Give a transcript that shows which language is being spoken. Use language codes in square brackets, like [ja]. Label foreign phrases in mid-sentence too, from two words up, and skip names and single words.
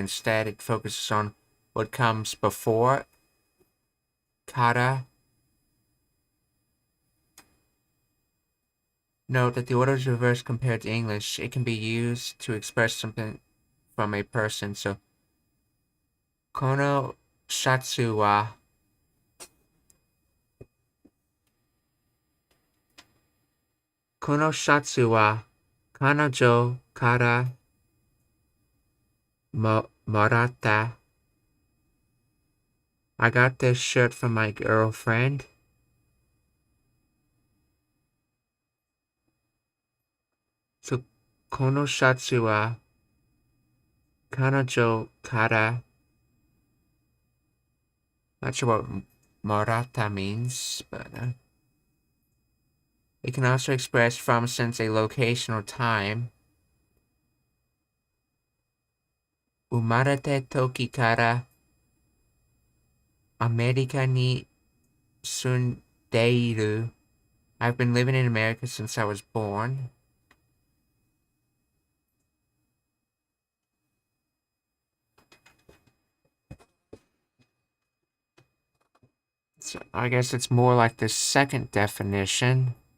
[en] Instead, it focuses on what comes before. Kata. Note that the order is reversed compared to English. It can be used to express something from a person. So, [ja] このシャツは彼女からもらった. [en] I got this shirt from my girlfriend. So, [ja] このシャツは彼女から. [en] Not sure what morata means, but it can also express from since a location or time. [ja] 生まれた時からアメリカに住んでいる. [en] I've been living in America since I was born. So I guess it's more like the second definition.